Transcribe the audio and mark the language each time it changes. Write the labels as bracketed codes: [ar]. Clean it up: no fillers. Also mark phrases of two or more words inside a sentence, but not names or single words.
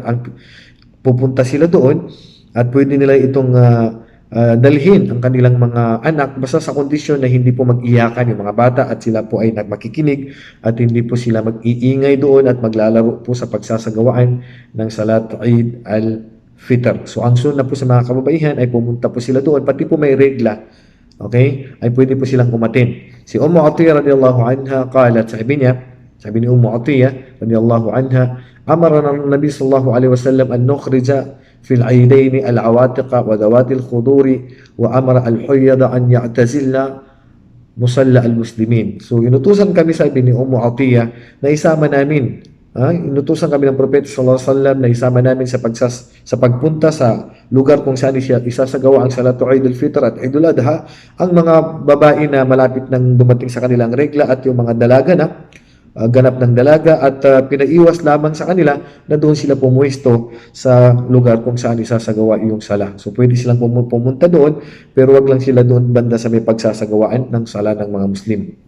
[tl] Pupunta sila doon at pwede nila itong dalhin ang kanilang mga anak, basta sa kondisyon na hindi po mag-iyakan yung mga bata at sila po ay makikinig at hindi po sila mag-iingay doon at maglalaro po sa pagsasagawaan ng Salat Eid al-Fitr. So ang sunna po sa mga kababaihan ay pumunta po sila doon, pati po may regla, okay, ay pwede po silang umatin. [ar] Si أم عطية رضي الله عنها قالت, [tl] sabi ni [ar] أم عطية رضي الله عنها، أمرنا النبي صلى الله عليه وسلم أن نخرج في العيدين العواتق وذوات الخدور وأمر الحيض أن يعتزلن مصلى المسلمين. [tl] So inutusan kami, sabi ni Ummu Atiyah, na isama namin, inutusan kami ng propeta [ar] صلى الله عليه وسلم [tl] na isama namin sa pagpunta sa lugar kung saan isasagawa ang Salatu Eid al-Fitr at Eid al-Adha, ang mga babae na malapit nang dumating sa kanilang regla at yung mga dalaga na ganap ng dalaga, at pinaiwas lamang sa kanila na doon sila pumuesto sa lugar kung saan isasagawa yung sala. So pwede silang pumunta doon, pero wag lang sila doon banda sa may pagsasagawaan ng sala ng mga Muslim.